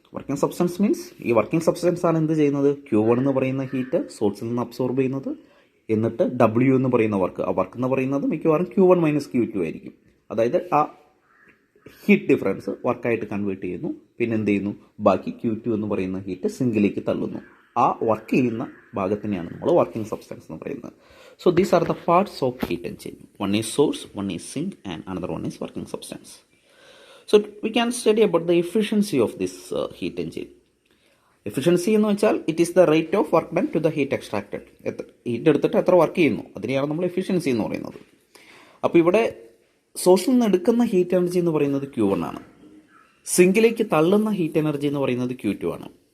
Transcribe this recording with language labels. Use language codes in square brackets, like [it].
[ml] Working substance means ഈ working substance ആണ് എന്ത് ചെയ്യുന്നത്, Q1 എന്ന് പറയുന്ന ഹീറ്റ് സോഴ്സിൽ നിന്ന് അബ്സോർബ് ചെയ്യുന്നത്, എന്നിട്ട് W എന്ന് പറയുന്ന വർക്ക്, ആ വർക്ക് എന്ന് പറയുന്നത് മിക്കവാറും Q1 - Q2 ആയിരിക്കും. അതായത് ആ ഹീറ്റ് ഡിഫറൻസ് വർക്കായിട്ട് കൺവേർട്ട് ചെയ്യുന്നു. പിന്നെ എന്ത് ചെയ്യുന്നു, ബാക്കി Q2 എന്ന് പറയുന്ന ഹീറ്റ് സിങ്കിലേക്ക് തള്ളുന്നു. ആ വർക്ക് ചെയ്യുന്ന ഭാഗത്തിനെയാണ് നമ്മൾ വർക്കിംഗ് സബ്സ്റ്റൻസ് എന്ന് പറയുന്നത്. [en] So these are the parts of heat engine. One is source, one is sink, and another one is working substance. So we can study about the efficiency of this heat engine. Efficiency [ml] എന്ന് വെച്ചാൽ [en] It is the rate of work done to the heat extracted. [ml] Heat എടുത്തിട്ട് എത്ര work ചെയ്യുന്നു അതിനെയാണ് നമ്മൾ efficiency എന്ന് പറയുന്നത്. അപ്പോൾ ഇവിടെ സോഴ്സിൽ നിന്ന് എടുക്കുന്ന ഹീറ്റ് എനർജി എന്ന് പറയുന്നത് Q1 ആണ്, സിങ്കിലേക്ക് തള്ളുന്ന ഹീറ്റ് എനർജി എന്ന് പറയുന്നത് Q2 ആണ്.